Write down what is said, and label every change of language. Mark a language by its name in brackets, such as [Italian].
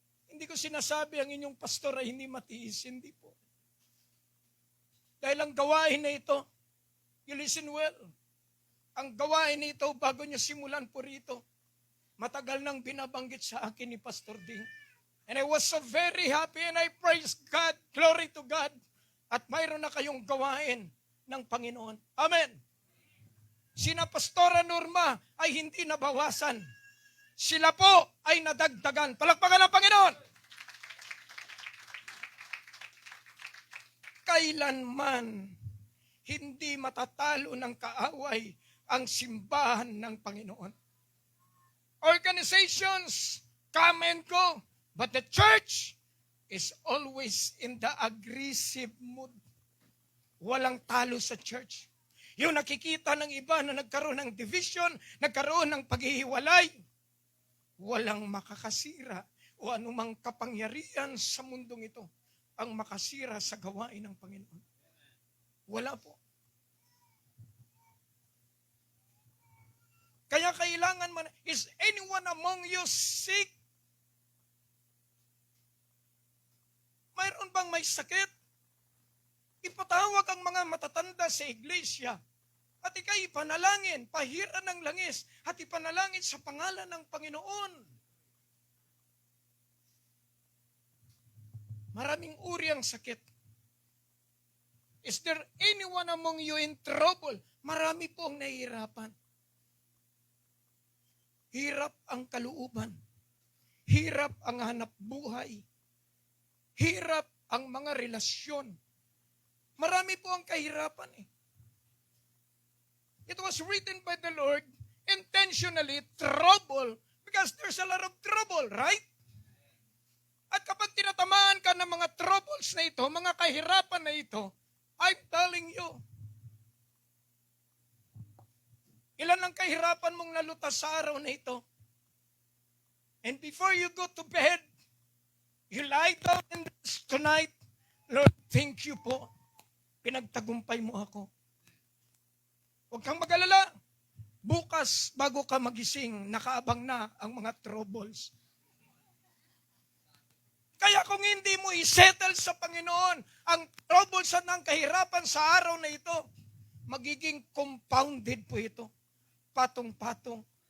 [Filipino] Hindi ko sinasabi ang inyong pastor ay hindi matiis. Hindi po. Dahil ang gawain na ito, [English] you listen well, [Filipino] ang gawain na ito bago niya simulan po rito, matagal nang binabanggit sa akin ni Pastor Ding. [English] And I was so very happy and I praise God, glory to God, [Filipino] at mayroon na kayong gawain ng Panginoon. Amen. Sina Pastora Norma ay hindi nabawasan. Sila po ay nadagdagan. Palakpakan ng Panginoon. Kailanman hindi matatalo ng kaaway ang simbahan ng Panginoon. [English] Organizations come and go, but the church is always in the aggressive mood. [Filipino] Walang talo sa church. Yung nakikita ng iba na nagkaroon ng division, nagkaroon ng paghihiwalay, walang makakasira o anumang kapangyarihan sa mundong ito ang makasira sa gawain ng Panginoon. Wala po. Kaya kailangan man, [English] is anyone among you sick? [Filipino] Mayroon bang may sakit? Ipatawag ang mga matatanda sa iglesia at ikay ipanalangin, pahiran ng langis at ipanalangin sa pangalan ng Panginoon. Maraming uri ang sakit. [English] Is there anyone among you in trouble? [Filipino] Marami po ang nahihirapan. Hirap ang kalooban. Hirap ang hanap buhay. Hirap ang mga relasyon. Marami po ang kahirapan eh. [English] It was written by the Lord intentionally, trouble, because there's a lot of trouble, right? [Filipino] At kapag tinatamaan ka ng mga troubles na ito, mga kahirapan na ito, [English] I'm telling you, [Filipino] ilan ang kahirapan mong nalutas sa araw na ito? [English] And before you go to bed, you lie down in this tonight, Lord, thank you po. [Filipino] Pinagtagumpay mo ako. Huwag kang mag-alala. Bukas, bago ka magising, nakaabang na ang mga troubles. Kaya kung hindi mo isettle sa Panginoon ang troubles at ang kahirapan sa araw na ito, magiging compounded po ito. Patong-patong.